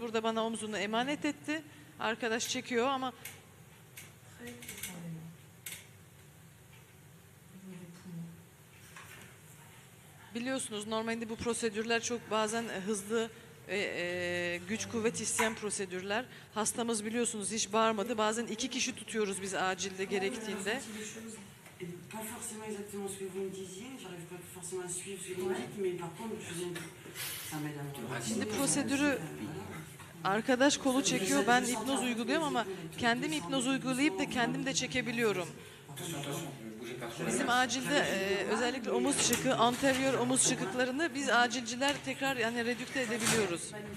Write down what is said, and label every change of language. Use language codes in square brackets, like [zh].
[tr] Burada bana omuzunu emanet etti. Arkadaş çekiyor ama biliyorsunuz normalde bu prosedürler çok bazen hızlı güç kuvvet isteyen prosedürler. Hastamız biliyorsunuz hiç bağırmadı. Bazen 2 kişi tutuyoruz biz acilde gerektiğinde. [fr] Pas forcément exactement ce que vous me disiez, j'arrive pas forcément à suivre ce que vous me dites, mais par contre, ça m'aide un peu. [tr] Şimdi prosedürü arkadaş kolu çekiyor, ben hipnoz uyguluyorum ama kendim hipnoz uygulayıp da kendim de çekebiliyorum. Bizim acilde özellikle omuz çıkığı, anterior omuz çıkıklarını biz acilciler tekrar yani redükte edebiliyoruz.